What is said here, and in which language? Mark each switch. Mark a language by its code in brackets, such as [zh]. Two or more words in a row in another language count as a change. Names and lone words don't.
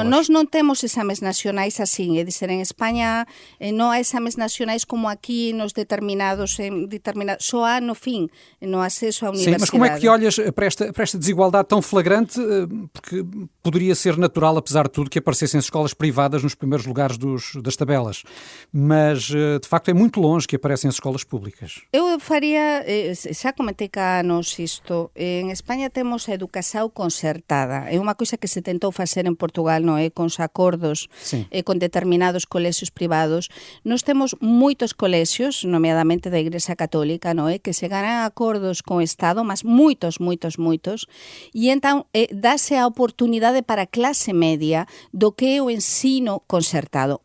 [pt] Claro, nós não temos exames nacionais assim, é dizer, em Espanha não há exames nacionais como aqui nos determinados, só há no fim, no acesso à universidade. Sim, mas como é que olhas para esta desigualdade tão flagrante? Porque poderia ser natural, apesar de tudo, que aparecessem escolas privadas nos primeiros lugares das tabelas. Mas, de facto, é muito longe que aparecem as escolas públicas. Eu faria, [gl] xa comentei cá nos isto, en España temos a educação concertada. É unha coisa que se tentou facer en Portugal, non é? Con os acordos con determinados colexios privados. Nós temos moitos colexios, nomeadamente da Igrexa Católica, non é? Que se ganan acordos con o Estado, mas moitos, e entón dáse a oportunidade para a clase media do que é o ensino concertado.